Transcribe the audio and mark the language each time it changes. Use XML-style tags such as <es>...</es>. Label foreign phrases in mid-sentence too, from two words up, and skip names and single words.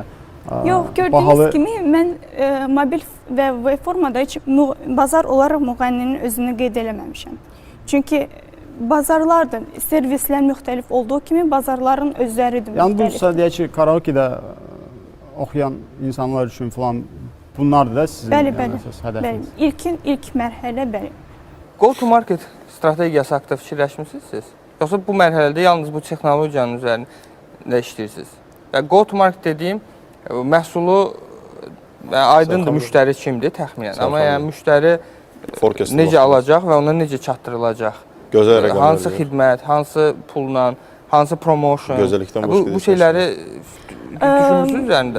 <az>yox, gördüyünüz kimi mən mobil və web formada heç bazar olaraq müğənninin özünü qeyd eləməmişəm. Çünki bazarlardır, servislər müxtəlif olduğu kimi bazarların özləridir müxtəlif. Yəni bu deyək ki, karaokedə oxuyan insanlar üçün falan bunlardır da sizin hədəfiniz? Bəli, ilk mərhələ bəli.</az> <en>Go to market</en> <az>strategiyası haqqında fikirləşmisiniz siz? Yoxsa bu mərhələdə yalnız bu texnologiyanın üzərində işləyirsiniz? Və</az> <en>go-to-market</en> <az>dediyim məhsulu aydındır müştəri kimdir təxminən. Amma yəni müştəri necə alacaq və ona necə çatdırılacaq? Gözəl rəqəmlər. Hansı xidmət, hansı pulla, hansı promotion? Gözəllikdən başqa bu şeyləri düşünürsünüz üzərində?</az>